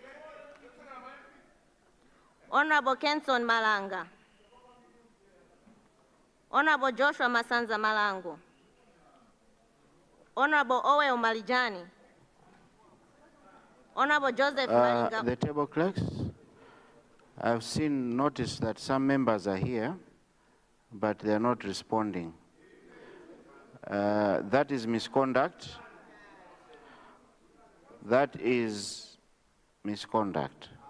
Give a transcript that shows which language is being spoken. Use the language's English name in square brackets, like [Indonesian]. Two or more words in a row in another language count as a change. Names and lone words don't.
[English] Honorable Kenson Malanga. Honorable Joshua Masanza Malango. Honorable Oweo Malijani. Honorable Joseph Malinga. The table clerks, I've noticed that some members are here, but they are not responding. That is misconduct. That is misconduct.